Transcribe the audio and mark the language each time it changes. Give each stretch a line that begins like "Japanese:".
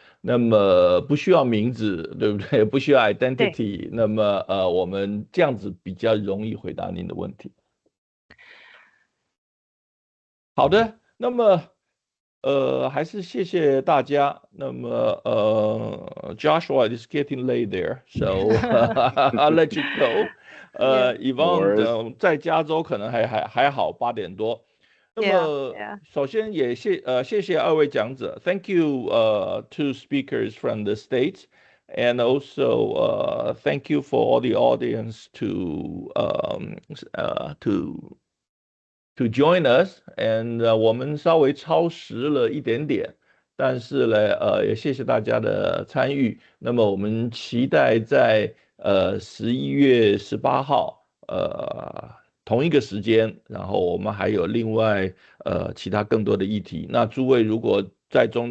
Chinese: 那么不需要名字，对不对？不需要 identity。那么我们这样子比较容易回答您的问题。好的，那么还是谢谢大家。那么
English: Joshua, it's getting late there, so I'll let you go.
Chinese: Evonne 在加州可能还好，8点多。那么首先也谢谢二位讲者 ，
English: Thank you two speakers from the States, and also thank you for all the audience to join us,
Chinese: and 我们稍微超时了一点点，但是呢，也谢谢大家的参与。那么我们期待在11月18号，同一个时间，然后我们还有另外其他更多的议题。那诸位如果在中间